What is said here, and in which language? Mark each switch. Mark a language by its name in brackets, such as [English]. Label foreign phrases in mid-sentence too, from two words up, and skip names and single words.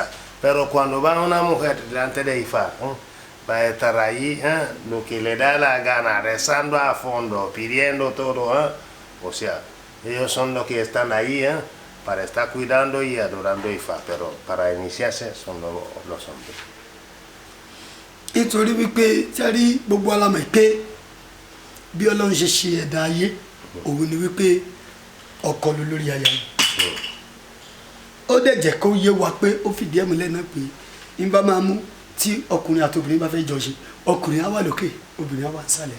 [Spanish] Pero cuando va una mujer delante de Ifá, va a estar ahí, lo que le da la gana, rezando a fondo, pidiendo todo. O sea, ellos son los que están ahí para estar cuidando y adorando Ifá, pero para iniciarse son los hombres. [Yoruba] Nítorí wípé tí gbogbo alamọ̀ pé bí Ọlọ́run ṣe ṣe ẹ̀dá ayé òun ni wípé ọkọ ló lórí aya ni. Ó dẹ̀ jẹ́ kó yé wa pé ó fìdí ẹ̀ múlẹ̀ náà pé ń bá máa mú tí ọkùnrin àti obìnrin bá fẹ́ jọ ṣe ọkùnrin á wà lókè obìnrin á wà nísàlẹ̀.